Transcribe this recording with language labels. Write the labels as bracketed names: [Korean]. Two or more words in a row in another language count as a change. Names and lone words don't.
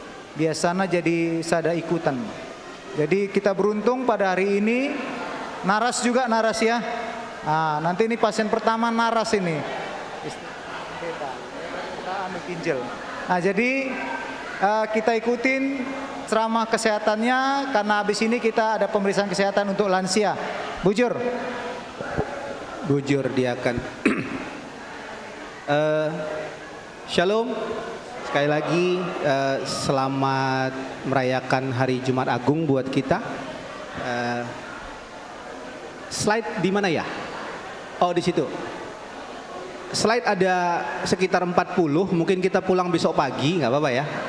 [Indonesian] Biasanya jadi sada ikutan. Jadi kita beruntung pada hari ini naras juga naras ya. Nah, nanti ini pasien pertama naras ini. Ginjal. Nah, jadi kita ikutin ceramah kesehatannya karena habis ini kita ada pemeriksaan kesehatan untuk lansia. Bujur. Bujur diakan. Shalom. Sekali lagi selamat merayakan Hari Jumat Agung buat kita. Slide di mana ya? Oh, di situ. Slide ada sekitar 40, mungkin kita pulang besok pagi, nggak apa-apa ya?